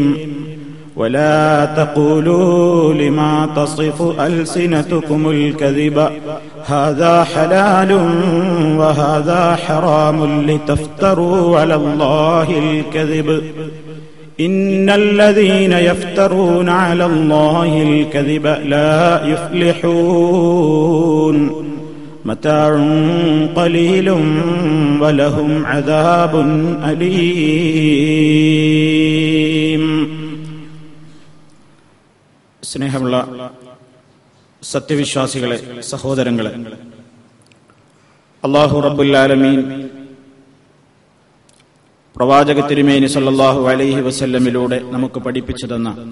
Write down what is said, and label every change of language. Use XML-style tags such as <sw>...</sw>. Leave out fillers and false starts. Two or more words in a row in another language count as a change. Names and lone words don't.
<ar>ولا تقولوا لما تصف ألسنتكم الكذب هذا حلال وهذا حرام لتفتروا على الله الكذب إن الذين يفترون على الله الكذب لا يفلحون. متاع قليل ولهم عذاب أليم.</ar> <ml>സ്നേഹമുള്ള സത്യവിശ്വാസികളെ, സഹോദരങ്ങളെ,</ml> <ar>الله رب العالمين</ar> <ml>പ്രവാചക തിരുമേനി</ml> <ar>صلى الله عليه</ar> <ml>വസല്ലമിലൂടെ നമുക്ക് പഠിപ്പിച്ചു തന്ന</ml>